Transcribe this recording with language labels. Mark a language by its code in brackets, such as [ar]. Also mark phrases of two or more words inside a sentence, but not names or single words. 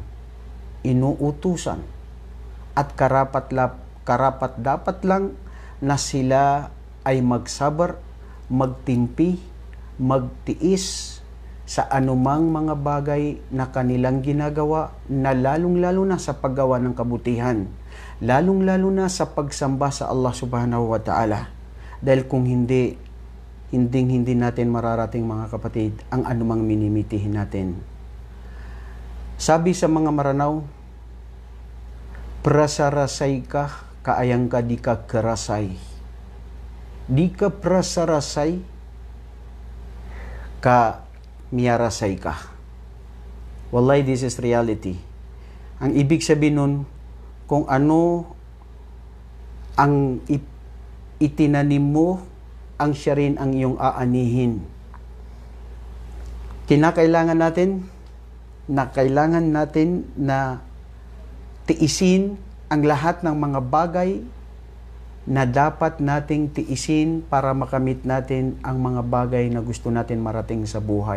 [tl] inuutusan, at karapat dapat lang na sila ay magsabar, magtimpi, magtiis sa anumang mga bagay na kanilang ginagawa na lalong-lalo na sa paggawa ng kabutihan, lalong-lalo na sa pagsamba sa Allah [ar] سبحانه وتعالى. [tl] Dahil kung hindi natin mararating mga kapatid ang anumang minimitihin natin. Sabi sa mga maranaw, [mrw] prasarasay ka, kaayang ka di ka kerasay. Di ka prasarasay, ka miyarasay ka. [en] Wallahi, this is reality. [tl] Ang ibig sabihin nun, kung ano ang itinanim mo, ang siya rin ang iyong aanihin. Kailangan natin na tiisin ang lahat ng mga bagay na dapat nating tiisin para makamit natin ang mga bagay na gusto natin marating sa buhay.